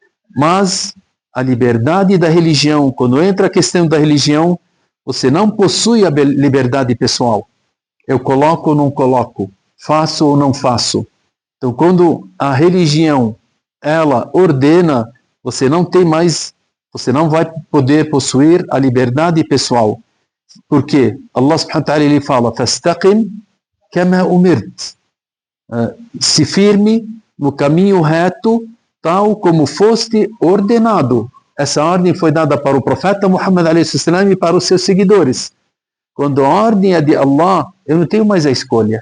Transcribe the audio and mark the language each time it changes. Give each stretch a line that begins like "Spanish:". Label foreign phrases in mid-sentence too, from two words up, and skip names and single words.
Portuguese: Mas a liberdade da religião, quando entra a questão da religião, você não possui a liberdade pessoal. Eu coloco ou não coloco, faço ou não faço. Então, quando a religião, ela ordena, você não tem mais, você não vai poder possuir a liberdade pessoal. Por quê?
Arabic: الله سبحانه وتعالى
Portuguese: ele fala,
Arabic: فاستقم كما أمرت.
Portuguese: Se firme no caminho reto, tal como foste ordenado. Essa ordem foi dada para o profeta Muhammad a.s. e para os seus seguidores. Quando a ordem é de Allah, eu não tenho mais a escolha.